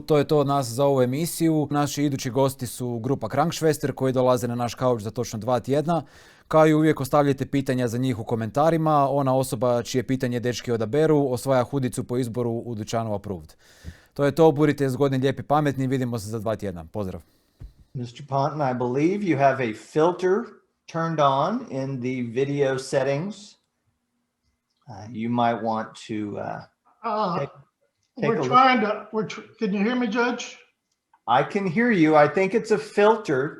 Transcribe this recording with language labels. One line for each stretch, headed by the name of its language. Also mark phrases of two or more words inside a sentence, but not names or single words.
Croatian: To je to od nas za ovu emisiju. Naši idući gosti su grupa Krankšvester koji dolaze na naš kauč za točno 2 tjedna. Kao i uvijek ostavljajte pitanja za njih u komentarima. Ona osoba čije pitanje dečki odaberu osvaja hudicu po izboru u dućanu Approved. To je to, budite zgodni, lijepi, pametni. Vidimo se za 2 tjedna. Pozdrav.
English: Mr. Ponton, I believe you have a filter turned on in the video settings. You might want to take we're trying to. Can you hear me, Judge? I can hear you. I think it's a filter.